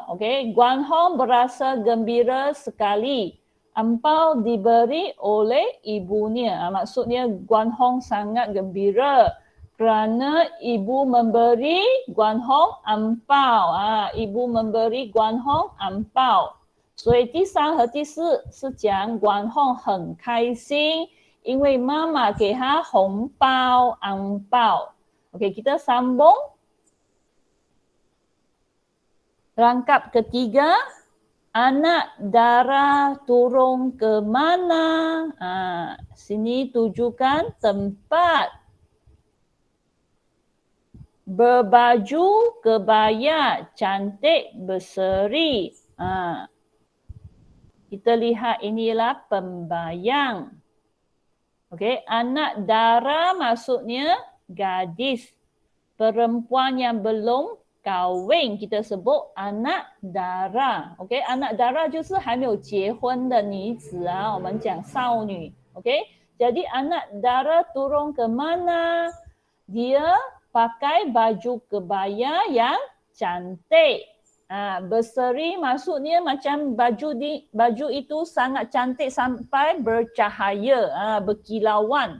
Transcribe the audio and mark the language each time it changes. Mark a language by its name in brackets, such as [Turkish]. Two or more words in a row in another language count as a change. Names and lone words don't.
[Malay] Okey, Guan Hong berasa gembira sekali. Ampau diberi oleh ibunya. Maksudnya Guan Hong sangat gembira kerana ibu memberi Guan Hong ampau. Ibu memberi Guan Hong ampau. [Chinese] 所以第三和第四是讲管hon很开心，因为妈妈给他红包、昂包。 [Malay] Okey, kita sambung. Rangkap ketiga, anak Dara turun ke mana? Sini tujukan tempat. Berbaju kebaya cantik berseri. Kita lihat inilah pembayang. Okey, anak Dara maksudnya gadis. Perempuan yang belum kahwin kita sebut anak dara. Okey, anak dara [Chinese] 就是还没有结婚的女子啊，我们讲少女。 [Malay] Okey, jadi anak dara turun ke mana? Dia pakai baju kebaya yang cantik. Berseri maksudnya macam baju itu sangat cantik sampai bercahaya, berkilauan.